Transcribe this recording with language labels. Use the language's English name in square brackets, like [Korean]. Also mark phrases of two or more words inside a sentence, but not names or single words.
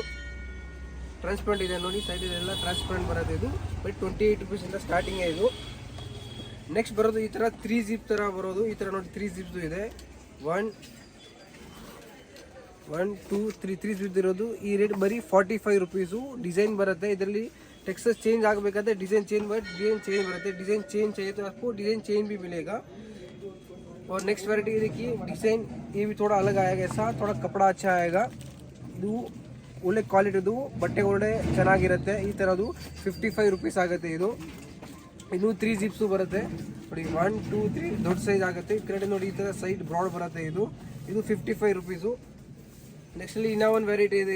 [Kannada] ಟ್ರಾನ್ಸ್ಪರೆಂಟ್ ಇದೆ ನೋಡಿ, ಸೈಡ್ ಇದೆಲ್ಲ ಟ್ರಾನ್ಸ್ಪರೆಂಟ್ ಬರುತ್ತೆ ಇದು. ಬಟ್ 28 ರುಪೀಸಿಂದ ಸ್ಟಾರ್ಟಿಂಗೇ ಇದು. ನೆಕ್ಸ್ಟ್ ಬರೋದು ಈ ಥರ 3 ಜಿಪ್ ಥರ ಬರೋದು. ಈ ಥರ ನೋಡಿ 3 ಜಿಪ್ದು ಇದೆ. 1 2 3 ಜಿಪ್ ಇರೋದು. ಈ ರೇಟ್ ಬರೀ 45 ರುಪೀಸು. ಡಿಸೈನ್ ಬರುತ್ತೆ ಇದರಲ್ಲಿ. [English] texture change [Kannada] ಆಗಬೇಕಾದ್ರೆ [English] design change [Kannada] बರುತ್ತೆ. [English] design change [Hindi] चाहिए तो आपको [English] design change [Hindi] भी मिलेगा. और [English] next variety [Hindi] देखिए, डिज़ाइन ये भी थोड़ा अलग आएगा. ऐसा थोड़ा कपड़ा अच्छा आएगा. [Kannada] ಇದು ಒಳ್ಳೆ ಕ್ವಾಲಿಟಿದು ಬಟ್ಟೆ ಒಳ್ಳೆ ಚೆನ್ನಾಗಿರುತ್ತೆ. ಈ ಥರದ್ದು 55 ರುಪೀಸ್ ಆಗುತ್ತೆ ಇದು. ಇದು 3 ಜಿಪ್ಸು ಬರುತ್ತೆ ನೋಡಿ. 1 2 3 ದೊಡ್ಡ ಸೈಜ್ ಆಗುತ್ತೆ. ಈ ಕಡೆ ನೋಡಿ ಈ ಥರ [English] side broad [Kannada] ಬರುತ್ತೆ ಇದು. ಇದು 55 ರುಪೀಸು. ನೆಕ್ಸ್ಟಲ್ಲಿ ಇನ್ನೂ ಒಂದು ವೆರೈಟಿ ಇದೆ.